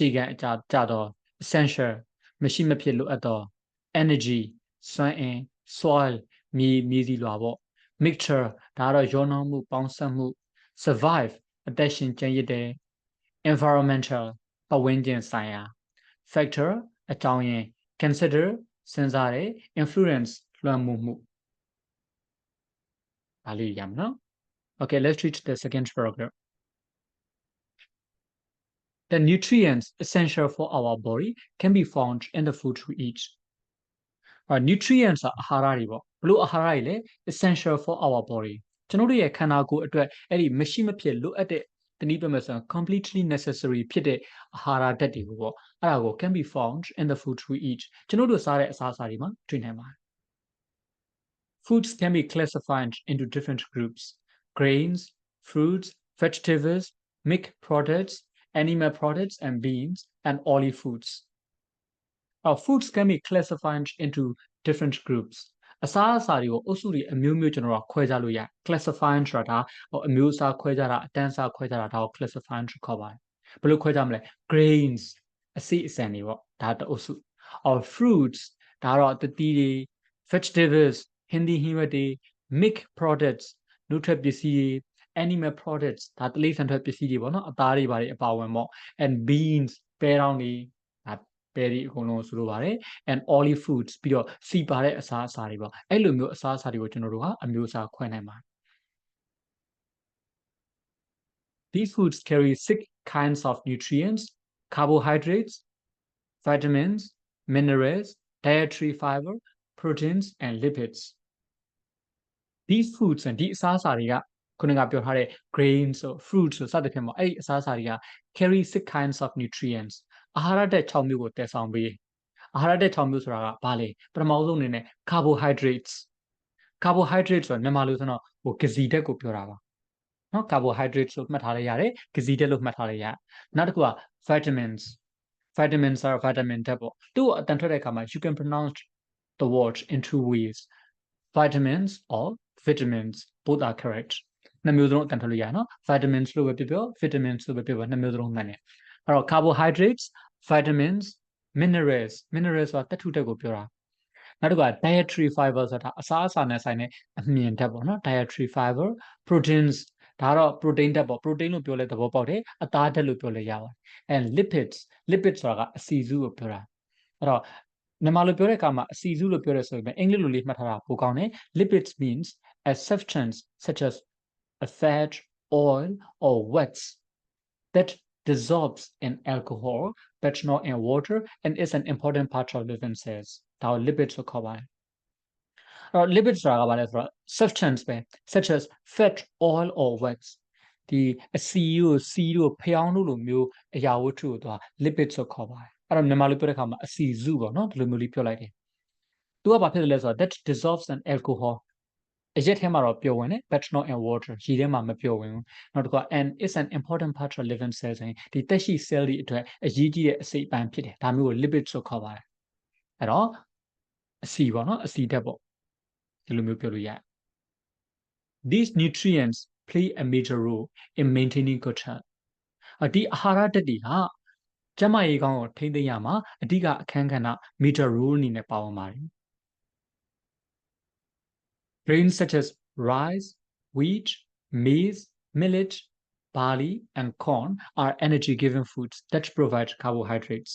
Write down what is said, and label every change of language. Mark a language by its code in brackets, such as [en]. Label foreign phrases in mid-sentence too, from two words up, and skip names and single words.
[my] ခံအကြတော့ essential မရှိမဖြစ်လိုအပ်တော့ energy စွမ်းအင် soil မြေစီလွှာပေါ့ mixture ဒါကတော့ရောနှောမှုပေါင်းစပ်မှု survive အသက်ရှင်ကျန်ရစ်တယ် environmental ပတ်ဝန်းကျင်ဆိုင်ရာ factor အကြောင်းရင်း consider စဉ်းစားတယ် influence လွှမ်းမိုးမှု ဒါလေးရမယ်နော် [en] Okay let's read the second paragraph The nutrients essential for our body can be found in the food we eat nutrients [my] အာဟာရတွေပေါ့ဘလို့အာဟာရတွေလဲ [en] essential for our body [my] ကျွန်တော်တို့ရဲ့ခန္ဓာကိုယ်အတွက်အဲ့ဒီမရှိမဖြစ်လိုအပ်တဲ့တနည်းပြောမယ်ဆိုရင် [en] completely necessary [my] ဖြစ်တဲ့အာဟာရဓာတ်တွေကိုပေါ့အဲ့ဒါကို [en] can be found in the food we eat [my] ကျွန်တော်တို့စားတဲ့အစားအစာတွေမှာတွေ့နိုင်ပါတယ် [en] Foods can be classified into different groups: grains, fruits, vegetables, milk products, animal products, and beans, and olive foods. Foods can be classified into different groups. [my] အစားအစာတွေကိုအုပ်စုတွေအမျိုးမျိုးကျွန်တော်တို့ခွဲခြားလို့ရ classifying ဆိုတာအမျိုးအစားခွဲခြားတာအတန်းအစားခွဲခြားတာဒါကို classifying ခေါ်ပါတယ်ဘယ်လိုခွဲခြား မလဲ grains အစိအစံတွေပေါ့ဒါတအုပ်စု fruits ဒါတော့တတိတွေ vegetables ဟင်းသီးဟင်းရွက်တွေ [en] milk products [my] နှုတ်ထွက်ပစ္စည်းတွေ [en] animal products [my] ဒါတိရစ္ဆာန်ထွက်ပစ္စည်းတွေပေါ့နော်အသားတွေပါတွေအပါဝင်ပေါ့ [en] and beans [my] ပဲတောင်းတွေပဲဒီအကုန်လုံးဆိုလိုပါတယ် [en] and olive foods [my] ပြီးတော့စီပါတဲ့အစားအစာတွေပေါ့အဲ့လိုမျိုးအစားအစာတွေကိုကျွန်တော်တို့ကအမျိုးအစားခွဲနိုင်ပါတယ် [en] These foods carry 6 kinds of nutrients: carbohydrates, vitamins, minerals, dietary fiber, proteins, and lipids. These foods and [my] ဒီအစားအစာတွေကခုနကပြောထားတဲ့ [en] grains or fruits [my] ဆိုစသဖြင့်ပေါ့အဲ့ဒီအစားအစာတွေက [en] carry 6 kinds of nutrients [my] အာဟာရဓာတ်6မျိုးကိုတည်ဆောင်ပေးအာဟာရဓာတ်6မျိုးဆိုတာကဘာလဲပထမဆုံးအနေနဲ့ carbohydrates ဆိုတာမြန်မာလိုဆိုတော့ဟိုကစီဓာတ်ကိုပြောတာပါနော် carbohydrates လို့မှတ်ထားလိုက်ရတယ်ကစီဓာတ်လို့မှတ်ထားလိုက်ရနောက်တစ်ခုက vitamins ဆိုတာ vitamin ဓာတ်ပေါ့သူ့အတန်ထွက်တဲ့အခါမှာ [en] you can pronounce the word in two ways vitamins or vitamins both are [my] correct နှစ်မျိုးစလုံးအတန်ထွက်လို့ရနော် vitamins လို့ပဲပြော vitamins လို့ပဲပြောနှစ်မျိုးစလုံးမှန်တယ်အဲ့တော့ [en] carbohydrates vitamins minerals [my] ဆိုတာသတ္ထုဓာတ်ကိုပြောတာနောက်တစ်ခုက [en] dietary fiber [my] ဆိုတာအစားအစာနဲ့ဆိုင်တဲ့အမြင်ဓာတ်ပေါ့နော် [en] dietary fiber proteins [my] ဒါတော့ protein ဓာတ်ပေါ့ protein လို့ပြောလဲသဘောပေါက်တယ်အသားဓာတ်လို့ပြောလဲရပါတယ် [en] and lipids [my] ဆိုတာကအဆီစုကိုပြောတာအဲ့တော့ မြန်မာလိုပြောတဲ့အခါမှာအဆီစုလို့ပြောရဲဆိုရင်အင်္ဂလိပ်လိုလေးမှတ်ထားတာပိုကောင်းတယ် [en] lipids means a substance such as a fat oil or wax that dissolves in alcohol but not in water and is an important part of living cells [my] ဒါကို lipids လို့ခေါ်ပါတယ်အဲ့တော့ lipids ဆိုတာကဘာလဲ ဆိုတော့ substance ပဲ [en] such as fat oil or wax [my] ဒီအဆီတို့စီတို့ဖျောင်းတို့လိုမျိုးအရာဝတ္ထုကိုသူက lipids လို့ခေါ် ပါတယ်အဲ့တော့မြန်မာလိုပြောတဲ့အခါမှာအဆီစုပေါ့နော်ဒီလိုမျိုးလေးပြောလိုက်တယ်သူကဘာဖြစ်လဲဆိုတော့ [en] that dissolves in alcohol [my] အရက်ထဲမှာတော့ပျော်ဝင်တယ် [en] but not in water [my] ရေထဲမှာမပျော်ဝင်ဘူးနောက်တစ်ခုက [en] and is an important part of living cells [my] ဆိုရင်ဒီသက်ရှိ cell တွေအတွက်အရေးကြီးတဲ့အစိတ်အပိုင်းဖြစ်တယ်ဒါမျိုးကို lipids လို့ခေါ်ပါတယ်အဲ့တော့အဆီပေါ့နော်အဆီဓာတ်ပေါ့ဒီလိုမျိုးပြောလို့ရတယ် [en] These nutrients play a major role in maintaining good health [my] ဒီအာဟာရဓာတ်တွေဟာကျန်းမာရေးကောင်းကိုထိန်းသိမ်းရမှာအဓိကအခန်းကဏ္ဍ [en] major role [my] အနေနဲ့ပါဝင်ပါတယ် [en] Grains such as rice, wheat, maize, millet, barley, and corn are energy-giving foods that provide carbohydrates.